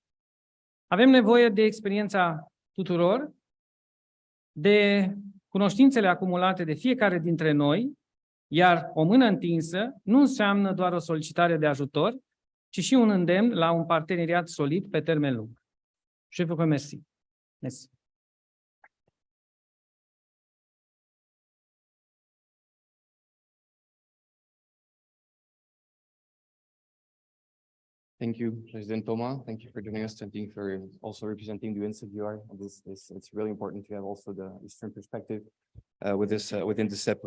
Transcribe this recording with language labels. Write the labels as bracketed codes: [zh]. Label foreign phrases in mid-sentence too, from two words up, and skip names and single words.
[ro] Avem nevoie de experiența tuturor, de cunoștințele acumulate de fiecare dintre noi, iar o mână întinsă nu înseamnă doar o solicitare de ajutor, ci și un îndemn la un parteneriat solid pe termen lung. [fr] Je vous remercie. Merci. [en] Thank you, President Thomas. Thank you for joining us. Thank you for also representing the Ourense. It's really important to have also the Eastern perspective within the CEPLI.